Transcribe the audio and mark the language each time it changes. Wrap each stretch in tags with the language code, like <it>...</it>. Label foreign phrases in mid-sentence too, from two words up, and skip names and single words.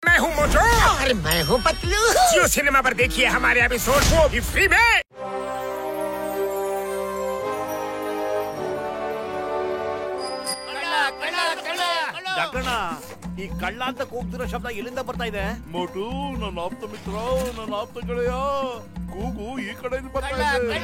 <hi>हूँ मोटू और मैं हूँ पतलू। जियो सिनेमा पर देखिए हमारे एपिसोड को भी फ्री में।</hi> <kn>ಡಾಕ್ಟರ್ಣ ಈ ಕಳ್ಳ ಅಂತ ಕೂಗ್ತಿರೋ ಶಬ್ದ ಎಲ್ಲಿಂದ ಬರ್ತಾ ಇದೆ? ಮೋಟು ನನ್ನ ಆಪ್ತ ಮಿತ್ರ, ನನ್ನ ಆಪ್ತ ಗೆಳೆಯ, ಕೂಗು ಈ ಕಡೆಯಿಂದ ಬರ್ತಾ ಇದೆ.</kn>